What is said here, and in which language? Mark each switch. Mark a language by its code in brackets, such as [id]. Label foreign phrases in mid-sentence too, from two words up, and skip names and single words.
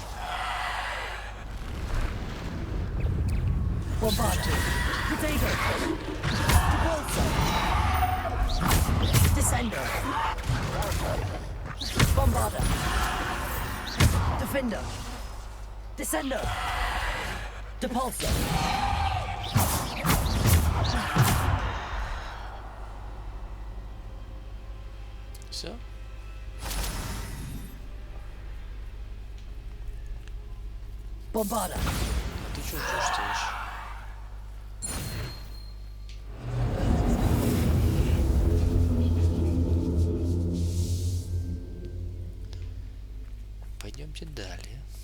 [en] Bombarda! Potato! Depulsor! Descender! Bombarda! Defender! Descender! Depulsor! [ru] Все? Bombarda! А ты что чувствуешь? Пойдемте далее.